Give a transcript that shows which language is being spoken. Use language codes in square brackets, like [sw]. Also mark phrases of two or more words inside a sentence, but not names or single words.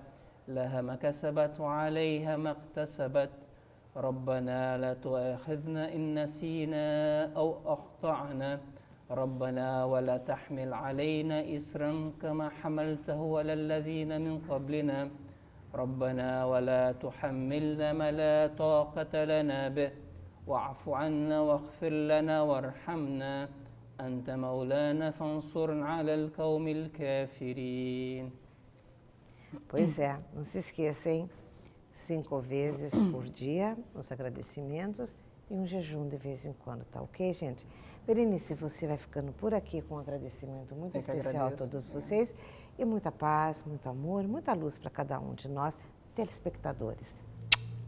[ar] لها ما كسبت وعليها ما اكتسبت ربنا لا تؤاخذنا إن نسينا أو أخطأنا ربنا ولا تحمل علينا إسرا كما حملته على الذين من قبلنا ربنا ولا تحملنا ما لا طاقة لنا به واعف عنا واغفر لنا وارحمنا أنت مولانا فانصرنا على القوم الكافرين. [pt] Pois é, não se esqueça, hein? 5 vezes por dia os agradecimentos e um jejum de vez em quando, tá ok, gente? Berenice, você vai ficando por aqui com um agradecimento muito especial a todos vocês e muita paz, muito amor, muita luz para cada um de nós, telespectadores.